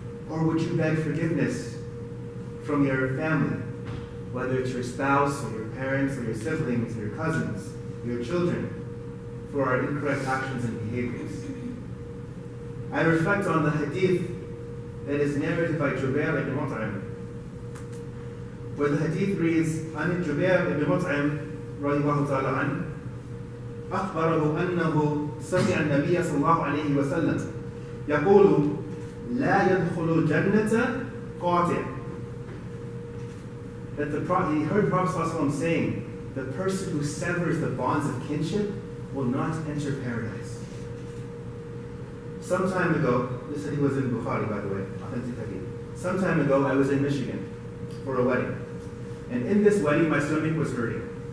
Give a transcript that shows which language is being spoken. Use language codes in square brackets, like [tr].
[en] Or would you beg forgiveness from your family, whether it's your spouse or your parents or your siblings or your cousins, your children, for our incorrect actions and behaviors? I reflect on the hadith that is narrated by Jubair ibn Mut'im, where the hadith reads, [ar] عن جبير ibn Mut'im رضي الله تعالى عنه أخبره أنه سمع النبي صلى الله عليه وسلم يقول لا يدخل الجنة قاطع. [en] That he heard the Prophet ﷺ saying, the person who severs the bonds of kinship will not enter paradise. Some time ago, this hadith was in Bukhari, by the way, authentic hadith. Some time ago, I was in Michigan for a wedding. And in this wedding, my stomach was hurting.